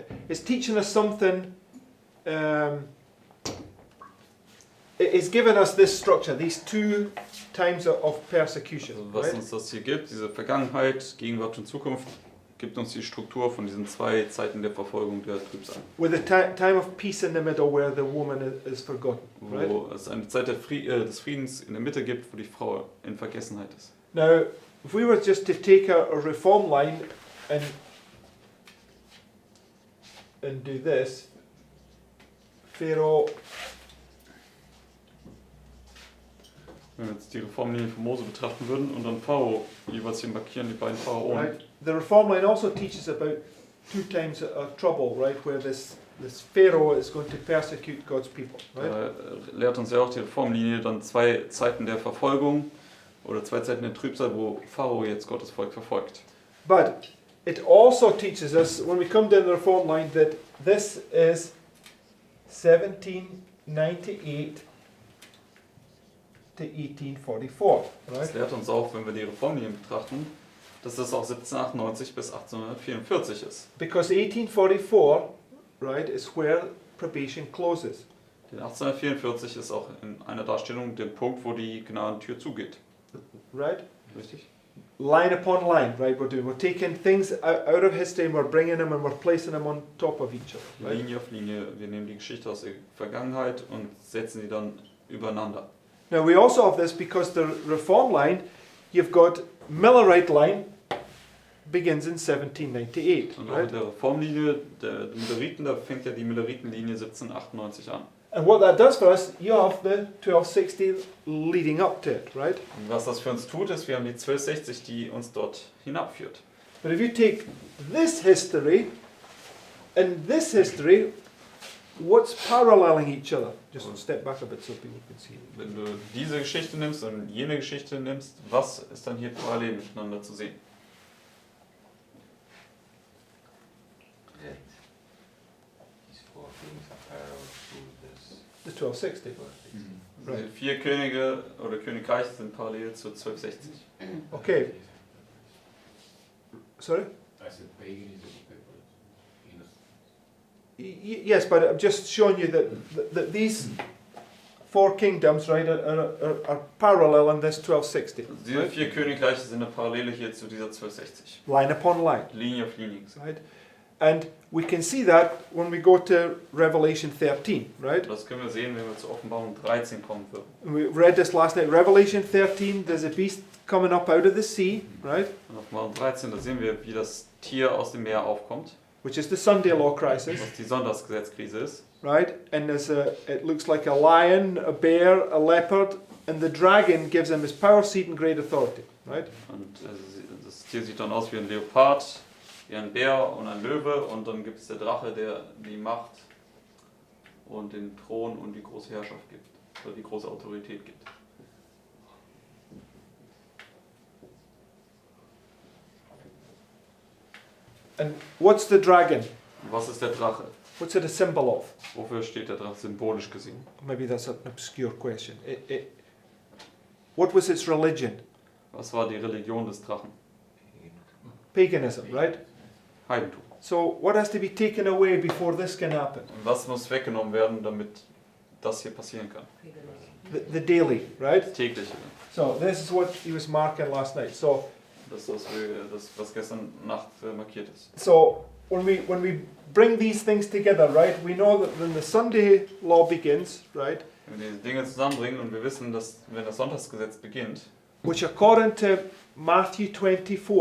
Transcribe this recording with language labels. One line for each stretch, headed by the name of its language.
English: It's teaching us something. it's given us this structure, these two times of persecution.
German: Also was
English: Right?
German: uns das hier gibt, diese Vergangenheit, Gegenwart und Zukunft, gibt uns die Struktur von diesen zwei Zeiten der Verfolgung der Trübsal.
English: With a time of peace in the middle where the woman is forgotten. Right?
German: Wo es eine Zeit des Friedens in der Mitte gibt, wo die Frau in Vergessenheit ist.
English: Now, if we were just to take a reform line and do this, Pharaoh,
German: Wenn wir jetzt die Reformlinie von Mose betrachten würden und dann Pharao jeweils hier markieren, die beiden Pharaonen.
English: right? The reform line also teaches about two times of trouble, right? Where this Pharaoh is going to persecute God's people, right?
German: Da lehrt uns ja auch die Reformlinie dann zwei Zeiten der Verfolgung oder zwei Zeiten der Trübsal, wo Pharao jetzt Gottes Volk verfolgt.
English: But it also teaches us, when we come down the reform line, that this is 1798 to 1844,
German: Das
English: right?
German: lehrt uns auch, wenn wir die Reformlinie betrachten, dass das auch 1798 bis 1844 ist.
English: Because 1844, right, is where probation closes.
German: Denn 1844 ist auch in einer Darstellung der Punkt, wo die Gnadentür zugeht.
English: Right?
German: Richtig?
English: Line upon line, right? We're taking things out of history and we're bringing them and we're placing them on top of each other, right?
German: Linie auf Linie. Wir nehmen die Geschichte aus der Vergangenheit und setzen sie dann übereinander.
English: Now we also have this because the reform line, you've got Millerite line begins in 1798,
German: Und auch
English: right?
German: mit der Reformlinie der Milleriten, da fängt ja die Milleritenlinie 1798 an.
English: And what that does for us, you have the 1260 leading up to it, right?
German: Und was das für uns tut, ist, wir haben die 1260, die uns dort hinabführt.
English: But if you take this history and this history, what's paralleling each other? Just step back a bit so people can see.
German: Wenn du diese Geschichte nimmst und jene Geschichte nimmst, was ist dann hier parallel miteinander zu sehen?
English: That these four things are parallel to this. The 1260.
German: Die vier Könige oder Königreiche sind parallel zu 1260.
English: Okay. Sorry? I said paganism, Yes, but I'm just showing you that these four kingdoms, right, are parallel in this 1260.
German: Diese vier Königreiche sind eine Parallele hier zu dieser 1260.
English: Line upon line,
German: Linie auf Linie gesagt.
English: right? And we can see that when we go to Revelation 13, right?
German: Das können wir sehen, wenn wir zur Offenbarung 13 kommen würden.
English: And we read this last night. Revelation 13, there's a beast coming up out of the sea, right?
German: In Offenbarung 13, da sehen wir, wie das Tier aus dem Meer aufkommt,
English: Which is the Sunday law crisis,
German: was die Sonntagsgesetzkrise ist.
English: right? And it looks like a lion, a bear, a leopard, and the dragon gives him his power, seat, and great authority, right?
German: Und das Tier sieht dann aus wie ein Leopard, wie ein Bär und ein Löwe, und dann gibt es der Drache, der die Macht und den Thron und die große Herrschaft gibt, oder die große Autorität gibt.
English: And what's the dragon?
German: Und was ist der Drache?
English: What's it a symbol of?
German: Wofür steht der Drache symbolisch gesehen?
English: Maybe that's an obscure question. What was its religion?
German: Was war die Religion des Drachen?
English: Paganism, right?
German: Heidentum.
English: So what has to be taken away before this can happen?
German: Und was muss weggenommen werden, damit das hier passieren kann?
English: The daily, right?
German: Das Tägliche.
English: So this is what he was marking last night.
German: So Das ist das, was gestern Nacht markiert ist.
English: so when we bring these things together, right? We know that when the Sunday law begins, right?
German: Wenn wir diese Dinge zusammenbringen und wir wissen, dass wenn das Sonntagsgesetz beginnt,
English: Which according to Matthew 24,